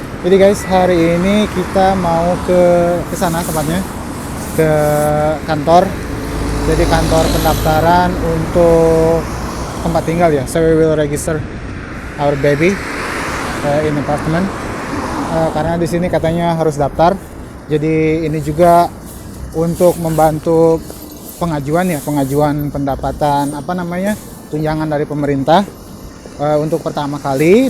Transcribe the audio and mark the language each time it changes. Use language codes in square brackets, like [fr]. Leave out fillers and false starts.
[id] Jadi guys, hari ini kita mau ke sana tempatnya, ke kantor. Jadi kantor pendaftaran untuk tempat tinggal ya. [en] So we will register our baby in apartment. [id] Karena di sini katanya harus daftar. Jadi ini juga untuk membantu pengajuan pendapatan tunjangan dari pemerintah untuk pertama kali.